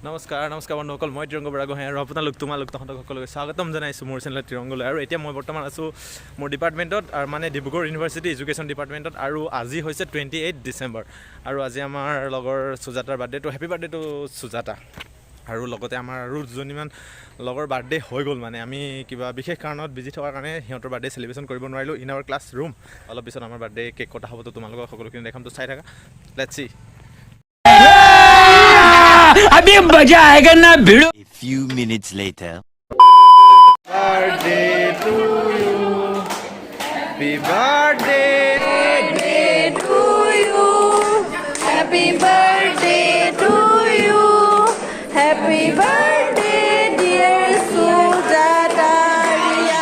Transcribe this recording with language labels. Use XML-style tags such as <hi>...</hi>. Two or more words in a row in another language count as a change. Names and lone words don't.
<as>নমস্কাৰ বন্ধুসকল মই তিৰংগ বৰাগোহাঁই আৰু আপোনালোক তোমালোক তহঁতক সকলোকে স্বাগতম জনাইছোঁ মোৰ চেনেল তিৰংগলৈ আৰু এতিয়া মই বৰ্তমান আছোঁ মোৰ ডিপাৰ্টমেণ্টত আৰু মানে ডিব্ৰুগড় ইউনিভাৰ্চিটি</as> <en>education department</en> <as>আৰু আজি হৈছে 28 ডিচেম্বৰ আৰু আজি আমাৰ লগৰ সুজাতাৰ</as> <en>birthday so happy birthday to Sujata</en> <as>আৰু লগতে আমাৰ আৰু দুজনীমান লগৰ বাৰ্থডে হৈ গ'ল মানে আমি কিবা বিশেষ কাৰণত বিজি থকাৰ কাৰণে সিহঁতৰ</as> <en>birthday celebration</en> <as>কৰিব নোৱাৰিলোঁ</as> <en>in our class room</en> <as>অলপ পিছত আমাৰ</as> <en>birthday cake</en> <as>কটা হ'ব তো তোমালোকক সকলোখিনি দেখাম তো চাই থাকা</as> <en>let's see</en> <hi>अभी मजा आएगा ना भिड़ो</hi> <en>A few minutes later. Birthday to you. Happy birthday to you. Happy birthday to you. Happy birthday, dear Sujata, Ria.</en>